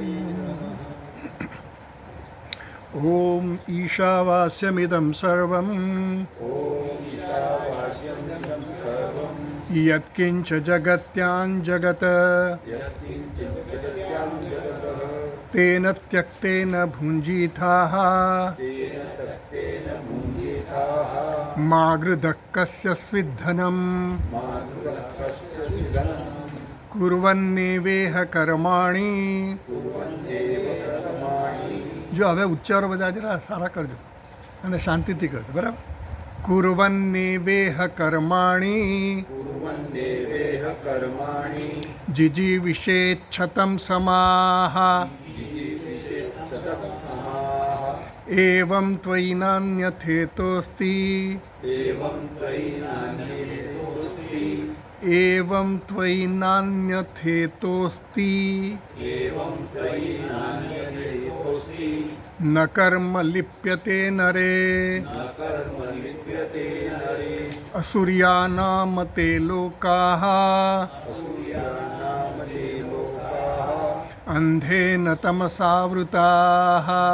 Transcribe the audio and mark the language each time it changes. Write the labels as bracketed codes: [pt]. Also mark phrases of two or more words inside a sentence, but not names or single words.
[sa] ॐ ईशावास्यमिदं सर्वं यत्किञ्च जगत्यां जगत् तेन त्यक्तेन भुञ्जीथाः मा गृधः कस्य स्विद्धनम् कुर्वन्नेवेह कर्माणि। [gu] જો હવે ઉચ્ચારો બધા જરા સારા કરજો અને શાંતિથી કરજો, બરાબર? [sa] कुर्वन्नेवेह कर्माणि जिजीविषेच्छतं समाः एवं त्वयि नान्यथेतोऽस्ति एवं त्वयि नान्यथेतोस्ति न कर्म लिप्यते नरे असुर्यानाम ते लोकाः अंधेन तमसावृताः